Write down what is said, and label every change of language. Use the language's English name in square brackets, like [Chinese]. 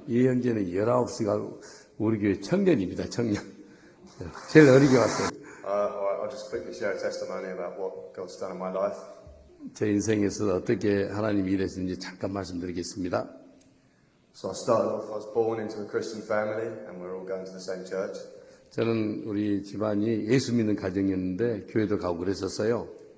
[Korean] 이 형제는 19시가 우리 교회 청년입니다. 청년. 제일 어리게 왔어요. [English] I'll just quickly share a testimony about what God's done in my life. [Korean] 제 인생에서 어떻게 하나님이 일하시는지 잠깐 말씀드리겠습니다. [English] So I started off, I was born into a Christian family and we're all going to the same church. [Korean] 저는 우리 집안이 예수 믿는 가정이었는데 교회도 가고 그랬었어요.